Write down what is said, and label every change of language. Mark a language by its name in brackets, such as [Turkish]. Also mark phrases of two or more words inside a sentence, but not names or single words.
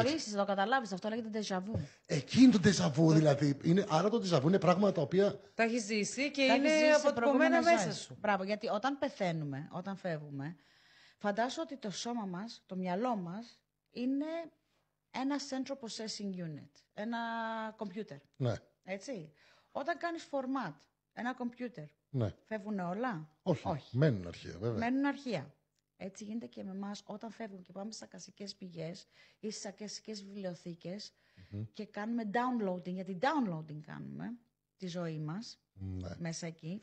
[Greek] Θα το γνωρίσεις, θα το καταλάβεις. Αυτό λέγεται [French] déjà vu. [Greek] Εκεί είναι το [French] déjà vu [Greek] δηλαδή. Άρα το [French] déjà vu [Greek] είναι πράγματα τα οποία... Τα έχεις ζήσει και είναι αποτυπωμένα μέσα σου. Μπράβο, γιατί όταν πεθαίνουμε, όταν φεύγουμε, φαντάσου ότι το σώμα μας, το μυαλό μας, είναι ένα [English] central processing unit. [Greek] Ένα computer. Ναι. Έτσι. Όταν κάνεις format ένα computer, ναι. Φεύγουν όλα? Όχι. Μένουν αρχεία, βέβαια. Μένουν αρχεία. Έτσι γίνεται και με εμάς όταν φεύγουμε και πάμε στις ακασικές πηγές ή στις ακασικές βιβλιοθήκες και κάνουμε downloading, γιατί downloading κάνουμε τη ζωή μας μέσα εκεί.